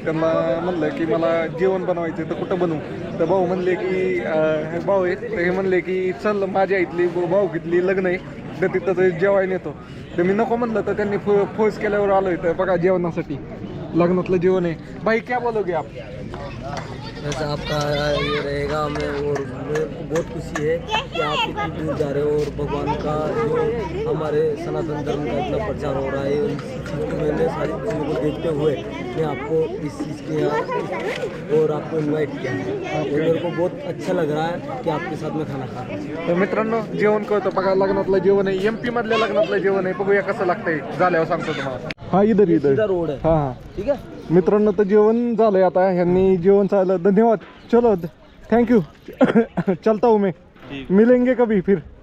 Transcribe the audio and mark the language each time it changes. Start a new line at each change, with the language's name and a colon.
Marathi: त्यांना म्हणलं की मला जेवण बनवायचं तर कुठं बनवू. तर भाऊ म्हणले की भाऊ आहे तर हे म्हणले की चल माझ्या इथली भाऊ कितली लग्न आहे तर तिथं जेवायला येतो. तर मी नको म्हणलं तर त्यांनी फोर्स केल्यावर आलोय. तर बघा जेवणासाठी लग्नातलं जेवण आहे.
Hindi: भाई क्या बोलोगे आप? जैसा आपका ये रहेगा हमें और मेरे को बहुत खुशी है कि आप इतनी दूर जा रहे हो और भगवान का जो हमारे सनातन धर्म का इतना प्रचार हो रहा है इस चीज़ को मैंने सारी चीज़ों को देखते हुए मैं आपको इस चीज़ के यहाँ और आपको इन्वाइट किया है. और मेरे को बहुत अच्छा लग रहा है कि आपके साथ में खाना खा रहा हूँ.
Marathi: तर मित्रांनो जेवण करतो बघा लग्नातलं जेवण आहे. MP मधल्या लग्नातलं जेवण आहे. बघूया कसं लागतंय झाल्यावर सांगतो तुम्हाला.
Hindi: हा इधर रोड है. हाँ ठीक है
Marathi: मित्रांनो तर जेवण झालंय आता. ह्यांनी जेवण चाललं. धन्यवाद.
Hindi: चलो थैंक यू. चलता हूँ मैं. मिलेंगे कभी फिर.